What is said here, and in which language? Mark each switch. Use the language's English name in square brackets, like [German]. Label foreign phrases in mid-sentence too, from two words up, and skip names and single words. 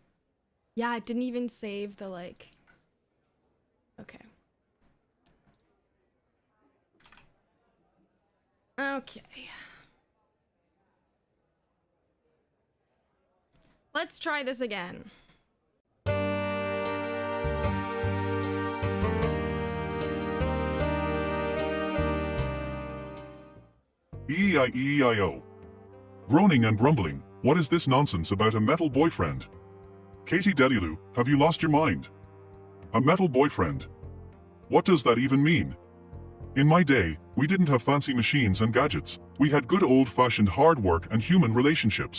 [English] Yeah, it didn't even save the like. Okay. Okay. Let's try this again. E-I-E-I-O. Groaning and grumbling, what is this nonsense about a metal boyfriend? Katie Delilu, have you lost your mind? A metal boyfriend? What does that even mean? In my day, we didn't have fancy machines and gadgets. We had good old-fashioned hard work and human relationships.